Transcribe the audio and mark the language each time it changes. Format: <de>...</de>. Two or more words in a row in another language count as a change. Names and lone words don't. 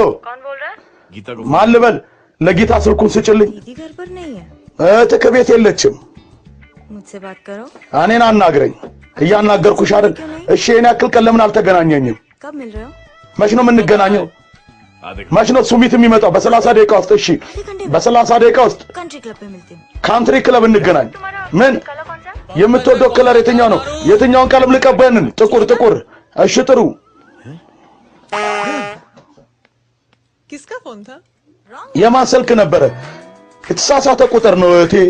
<hi>कौन बोल रहा है गीता को</hi> <am>ማን ልበል ለጌታ ስልኩን ስጭልኝ</am> <hi>दीदी घर पर नहीं है</hi> <am>እህትህ ከቤት የለችም</am> <hi>मुझसे बात करो</hi> <am>እኔን አናግረኝ እያናገርኩሽ አይደል እሺ እኔ ያክል ቀን ለምን አልተገናኘኝም</am> <hi>कब मिल रहे हो</hi> <am>መች ነው የምንገናኘው መች ነው ሱሚት የሚመጣው በ30 ደቂቃ ውስጥ እሺ በ30 ደቂቃ ውስጥ</am> <hi>कंट्री क्लब पे मिलते हैं</hi> <am>ካንትሪ ክለብ እንገናኝ ምን የምትወደው ከለር የትኛው ነው የትኛውን ቀለም ልቀበልን ጥቁር እሺ ጥሩ</am> <hi>किसका फोन था</hi> <am>የማን ስልክ ነበረ የተሳሳተ ቁጥር ነው እህቴ</am>